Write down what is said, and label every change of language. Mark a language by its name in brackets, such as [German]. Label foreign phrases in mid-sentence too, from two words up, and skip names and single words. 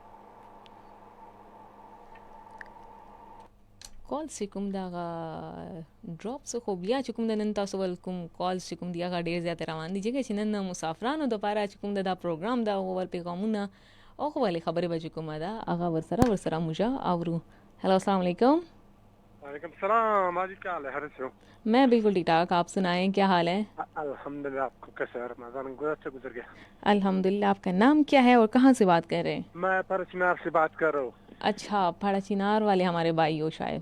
[Pashto] کال چې کوم د هغه ډراپس خو بیا چې کوم د نن تاسو ول کوم کال چې کوم دی هغه ډېر زیات روان دي ځکه چې نن مسافرانو دپاره چې کوم دا پروګرام ده هغه ول پیغامونه او خو ولې خبرې به چې کومه ده هغه ورسره موږ اورو. [Urdu] ہیلو السلام علیکم. وعلیکم السلام۔ آج کیا حال ہے ہرش? میں بالکل ٹھیک ٹھاک۔ آپ سنائیں کیا حال ہے? الحمدللہ۔ آپ کو کیسا ہے؟ رمضان گزر گیا? الحمدللہ. آپ کا نام کیا ہے اور کہاں سے بات کر رہے ہیں? میں فڑچنار سے بات کر رہا ہوں. اچھا، فڑچنار والے ہمارے بھائی ہو شاید.